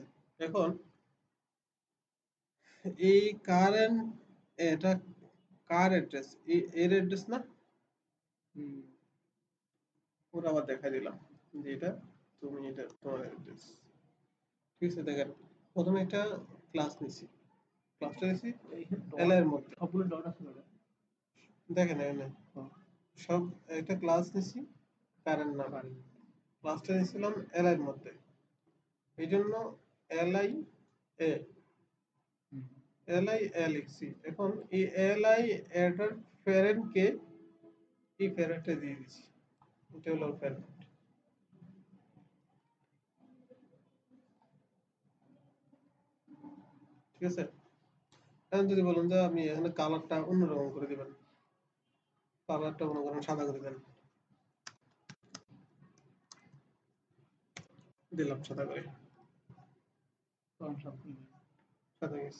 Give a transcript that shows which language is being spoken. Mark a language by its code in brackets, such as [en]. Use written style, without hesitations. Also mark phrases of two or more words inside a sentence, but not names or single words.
[bn] এখন এই কারেন্ট, এটা কার অ্যাড্রেস, এর অ্যাড্রেস না, ওরা আবার দেখা দিলাম যে এটা তুমি, এটা তোমার অ্যাড্রেস, ঠিক আছে। দেখেন প্রথমে একটা ক্লাস নিছি, ক্লাসটা নিছি এল এর মধ্যে, সবগুলো ডট আছে না দেখেন এখানে সব একটা ক্লাস নিছি কারেন্ট নাম, ক্লাসটা নিয়েছিলাম এল এর মধ্যে, এই জন্য li a li a লিখছি। এখন এই li এটার প্যারেন্ট কে এই প্যারেন্টে দিয়ে দিচ্ছি, এটা হলো প্যারেন্ট। ঠিক আছে, এখন যদি বলেন যে আপনি এখানে কালারটা অন্যরকম করে দিবেন, কালারটা মনে করেন সাদা করে দেন, দিলাম সাদা করে, সাদা গেছে।